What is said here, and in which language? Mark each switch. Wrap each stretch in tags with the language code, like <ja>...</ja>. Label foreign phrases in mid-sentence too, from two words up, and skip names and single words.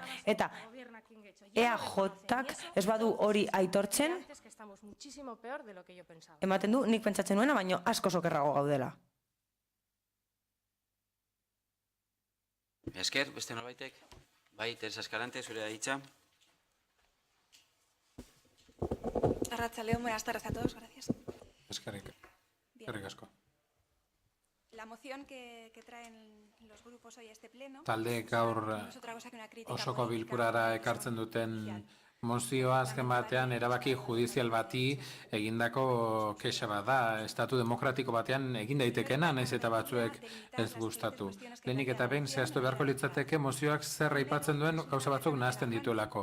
<eu>Eta EAJak ez badu hori aitortzen, ematen du nik pentsatzen nuena, baino asko sokerrago gaudela. Esker, beste norbaitek? Bai, Teresa Escalante, zure da hitza. Arratsaldeon,</eu> <es>buenas tardes a todos, gracias.</es> <eu>Eskerrik asko.</eu> <es>La moción que traen los grupos hoy a este pleno</es> <eu>Taldeek gaur osoko bilkurara ekartzen duten mozioa azken batean erabaki judizial bati egindako kexa bat da, estatu demokratiko batean egin daitekena, naiz eta batzuek ez gustatu. Lehenik eta behin zehaztu beharko litzateke mozioak zer aipatzen duen gauza batzuk nahazten dituelako.</eu>